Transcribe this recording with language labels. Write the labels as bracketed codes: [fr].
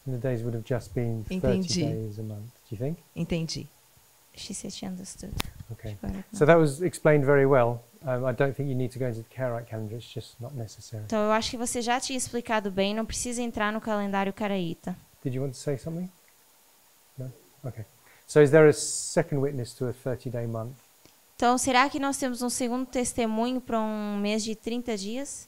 [en] And the days would have just been 30 [pt] Entendi. [en] days a month. Do you think? [pt] Entendi. [en] She said she understood. Okay. She got it So now. that was explained very well. I don't think you need to go into the Karaite calendar. It's just not necessary. [pt] Então eu acho que você já tinha explicado bem, não precisa entrar no calendário caraíta. [en] Did you want to say something? No? Okay. So is there a second witness to a 30-day month [pt] Então, será que nós temos um segundo testemunho para um mês de 30 dias,